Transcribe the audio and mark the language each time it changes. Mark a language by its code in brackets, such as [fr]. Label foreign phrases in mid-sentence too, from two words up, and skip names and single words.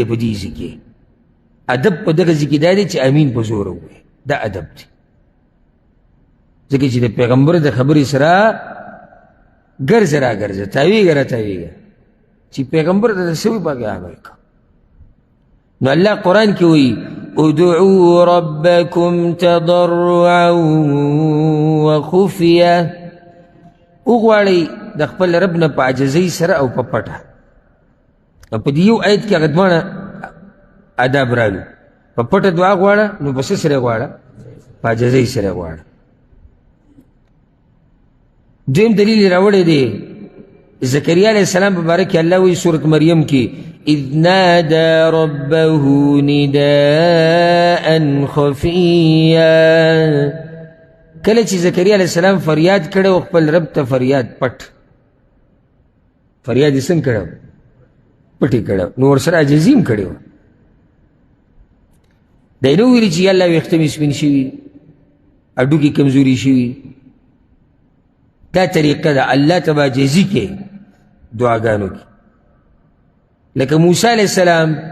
[ps] په دې ځای کې ادب په دغه ځای کې دا دی چې امین په زوره ووایي دا ادب دی ځکه چې د پیغمبر د خبرې سره ګرځه را ګرځه تاویږه را تاویږه چې پیغمبر ته څه وایي په هغې عمل کوه نو الله قرآن کې وایي [ar] ادعوا ربكم تضرعا وخفيه [ps] وغواړئ د خپل رب نه په عاجزۍ سره او په پټه او په دې یو آیت کې هغه دواړه آداب رالو په پټه دعا غواړه نو په څه سره غواړه په عاجزۍ سره غواړه دویم دلیل یې راوړی دی زکریا [ar] علیه السلام [ps] په باره کې الله وایي سورت مریم کې [ar] اذ نادى ربه نداء خفيا [ps] کله چې زکریا [ar] علیه السلام [ps] فریاد کړی و خپل رب ته فریاد پټ فریاد یې څنګه کړی پټ یې کړی نو ورسره عاجزي هم کړې وه دی نه ویلي چې یا الله ویښته مې سپین شوي هډوکې کمزوري شوي دا طریقه ده الله ته به عاجزي کوي دعاګانو کې لکه موسی [ar] علیه السلام